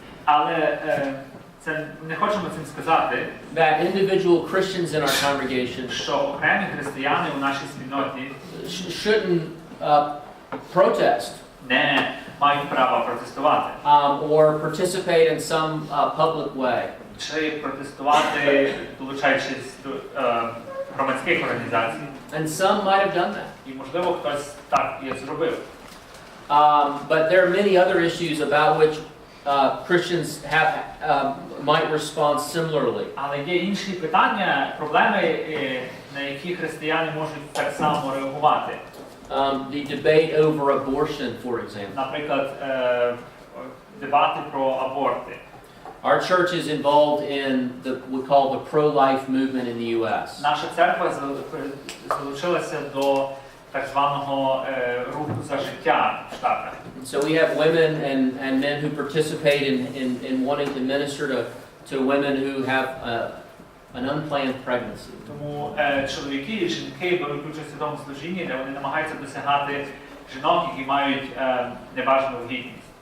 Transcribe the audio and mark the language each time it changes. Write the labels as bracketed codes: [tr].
[uk] Але це не хочемо цим сказати, [en] that individual Christians in our congregation [uk] що окремі християни у нашій спільноті [en] shouldn't protest [uk] не мають права протестувати. [en] or participate in some public way. [uk] Чи протестувати, долучаючись до громадських організацій. [en] And some might have done that. [uk] І, можливо, хтось так і зробив. [en] But there are many other issues about which Christians might respond similarly. [uk] Але є інші питання, проблеми, на які християни можуть так само реагувати. [en] The debate over abortion, for example. [uk] Наприклад, дебати про аборти. [en] Our church is involved in what we call the pro-life movement in the U.S. [uk] Наша церква залучилася до так званого руху за життя в Штатах. [en] So we have women and men who participate in wanting to minister to women who have an unplanned pregnancy. [uk] Тому чоловіки і жінки беруть участь у тому служінні, де вони намагаються досягати жінок, які мають небажану вагітність.